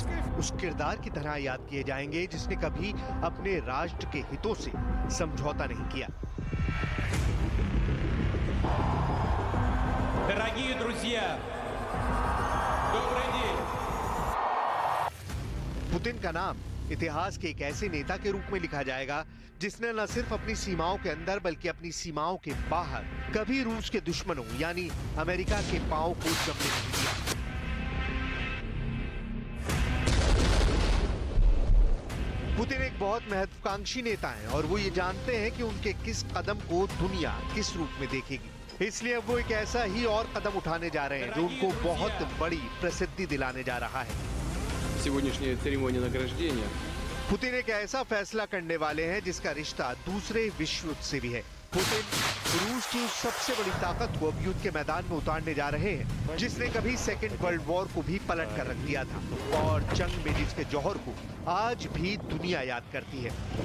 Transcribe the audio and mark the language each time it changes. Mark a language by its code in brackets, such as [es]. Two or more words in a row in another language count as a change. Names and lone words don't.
[hi] में उस किरदार की तरह याद किए जाएंगे जिसने कभी अपने राष्ट्र के हितों से समझौता नहीं किया। [ru] Дорогие друзья, добрый день. [hi] पुतिन का नाम इतिहास के एक ऐसे नेता के रूप में लिखा जाएगा जिसने न सिर्फ अपनी सीमाओं के अंदर बल्कि अपनी सीमाओं के बाहर कभी रूस के दुश्मनों यानी अमेरिका के पांव को जमने नहीं दिया। पुतिन एक बहुत महत्वाकांक्षी नेता हैं और वो ये जानते हैं कि उनके किस कदम को दुनिया किस रूप में देखेगी। इसलिए अब वो एक ऐसा ही और कदम उठाने जा रहे हैं जो उनको बहुत बड़ी प्रसिद्धि दिलाने जा रहा है। [ru] Сегодняшняя церемония награждения. [hi] पुतिन एक ऐसा फैसला करने वाले हैं जिसका रिश्ता दूसरे विश्व युद्ध से भी है। पुतिन रूस की उस सबसे बड़ी ताकत को अब युद्ध के मैदान में उतारने जा रहे हैं जिसने कभी [en] second world war [hi] को भी पलट कर रख दिया था और जंग में जिसके जौहर को आज भी दुनिया याद करती है।